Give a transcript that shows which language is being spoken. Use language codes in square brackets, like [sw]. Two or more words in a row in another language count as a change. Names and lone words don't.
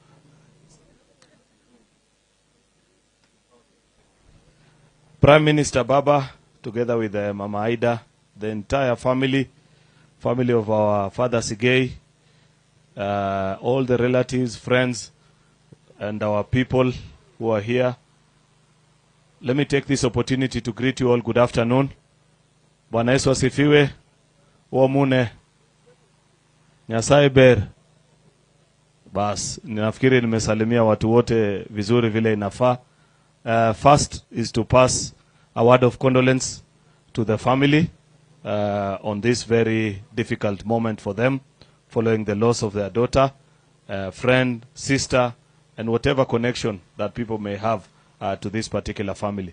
[en] Prime Minister Baba, together with Mama Aida, the entire family of our father Sigei, all the relatives, friends, and our people who are here. Let me take this opportunity to greet you all. Good afternoon. [sw] Bwana Yesu asifiwe. Uamune. [luo] Nyasaye ber. [sw] Bas, ninafikiri nimesalimia watu wote vizuri vile inafaa. [en] First is to pass a word of condolence to the family on this very difficult moment for them, following the loss of their daughter, friend, sister, and whatever connection that people may have to this particular family.